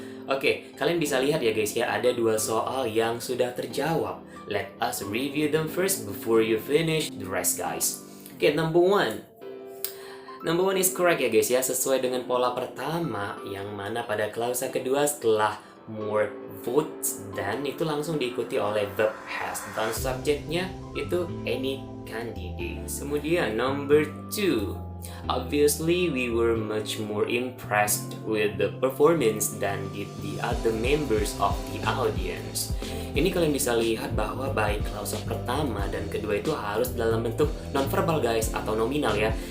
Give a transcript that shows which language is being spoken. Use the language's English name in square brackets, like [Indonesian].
[Indonesian] Oke, kalian bisa lihat ya guys ya, ada 2 soal yang sudah terjawab. [English] Let us review them first before you finish the rest guys. [Indonesian] Oke, [English] number 1 is correct [Indonesian] ya guys ya, sesuai dengan pola pertama yang mana pada klausa kedua setelah more votes dan itu langsung diikuti oleh verb has dan subjeknya itu any candidate. [English] Kemudian number 2, obviously we were much more impressed with the performance than did the other members of the audience. [Indonesian] Ini kalian bisa lihat bahwa baik klausa pertama dan kedua itu harus dalam bentuk nonverbal guys atau nominal ya.